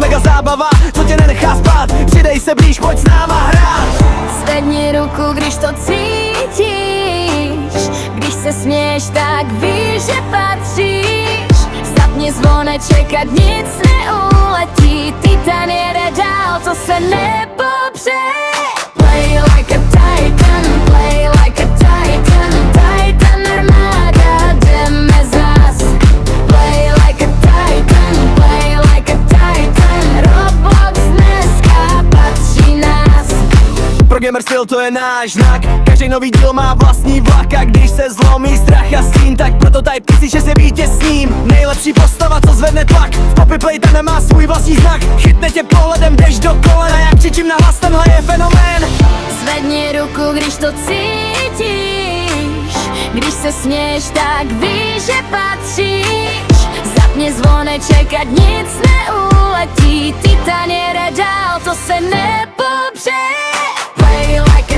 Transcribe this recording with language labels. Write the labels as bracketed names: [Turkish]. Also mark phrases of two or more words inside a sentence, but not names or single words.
[Czech] Mega zábava, co tě nenechá spát. Přidej se blíž, pojď s náma hrát. Zvedni ruku, když to cítíš. Když se směješ, tak víš, že patříš. Zapni zvoneček, ať nic neuletí. Titan jede dál, to se nepopře. [English] Play like a titan, play like a titan. [Czech] Titan armáda, jdeme zas. [English] Play like a titan, play like a titan. [Czech] Roblox dneska patří nás. Pro gamer styl to je náš znak. Každý nový díl má vlastní vlak. A když se zlomí strach a stín, tak prototype ty že se vítězním. Nejlepší postava, co zvedne tlak. V Poppy Playtime má svůj vlastní znak. Chytne tě pohledem, jdeš do kolena. Jak křičím na hlas, tenhle je fenomén. Zvedni ruku, když to cítíš. Když se směješ, tak víš, že patříš. Zapni zvoneček, ať nic neuletí. Titan jede dál, to se nepopře. [English] Play like